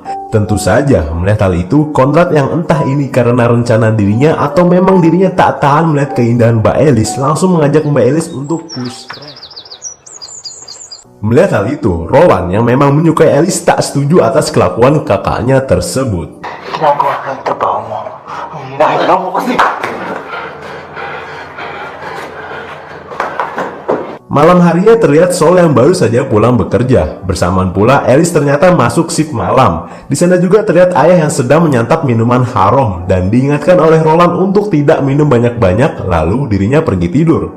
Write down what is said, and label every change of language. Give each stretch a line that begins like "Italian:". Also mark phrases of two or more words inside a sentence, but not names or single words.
Indonesian: Tentu saja, melihat hal itu, Conrad yang entah ini karena rencana dirinya atau memang dirinya tak tahan melihat keindahan Mbak Alice, langsung mengajak Mbak Alice untuk push. Melihat hal itu, Roland yang memang menyukai Alice tak setuju atas kelakuan kakaknya tersebut.
Filipino: Ginagawa ka ng trabaho mo. Ang hina-hina mo kasi.
Indonesian: Malam harinya terlihat Saul yang baru saja pulang bekerja. Bersamaan pula Alice ternyata masuk shift malam. Di sana juga terlihat ayah yang sedang menyantap minuman haram dan diingatkan oleh Roland untuk tidak minum banyak-banyak, lalu dirinya pergi tidur.